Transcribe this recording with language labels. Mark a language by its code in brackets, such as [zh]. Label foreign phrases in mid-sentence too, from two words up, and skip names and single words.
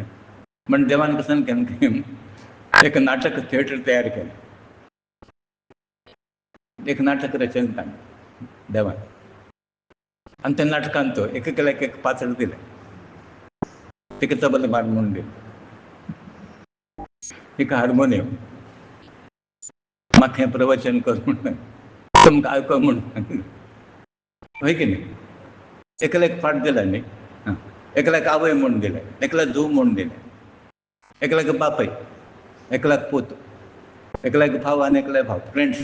[mr] पण देवान कसं केलं की एक नाटक थिएटर तयार केलं, एक नाटक रचना देवान. आणि त्या नाटकांत तो एकेकाला एक पात्र दिलं, ते तबला बार म्हणून दिलं, [kok] एक हार्मोनियम म्हाका हें प्रवचन कर म्हणून तुमकां आयको म्हणून [mr] होय की नाही. [kok] एकाला एक फाट दिला न्ही, एकल्याक आवय म्हणून दिले, एकल्याक धूव म्हणून दिले, एकल्याक बापय, एकल्याक पूत, एकल्याक भाव आनी एकल्याक भाव फ्रेंड्स.